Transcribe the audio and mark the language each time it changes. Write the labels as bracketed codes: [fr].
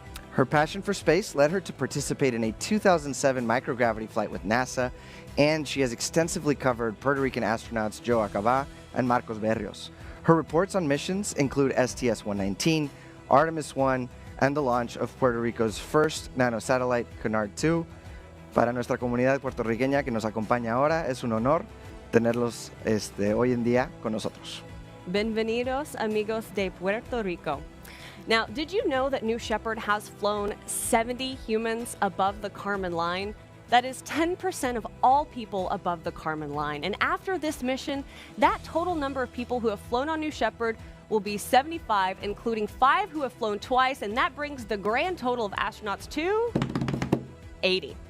[en] Her passion for space led her to participate in a 2007 microgravity flight with NASA, and she has extensively covered Puerto Rican astronauts Joe Acaba and Marcos Berrios. Her reports on missions include STS-119, Artemis 1, and the launch of Puerto Rico's first nanosatellite, Cunard 2. [es] Para nuestra comunidad puertorriqueña que nos acompaña ahora, es un honor tenerlos hoy en día con nosotros. Bienvenidos, amigos de Puerto Rico. [en] Now, did you know that New Shepard has flown 70 humans above the Kármán line? That is 10% of all people above the Kármán line. And after this mission, that total number of people who have flown on New Shepard will be 75, including 5 who have flown twice, and that brings the grand total of astronauts to 80.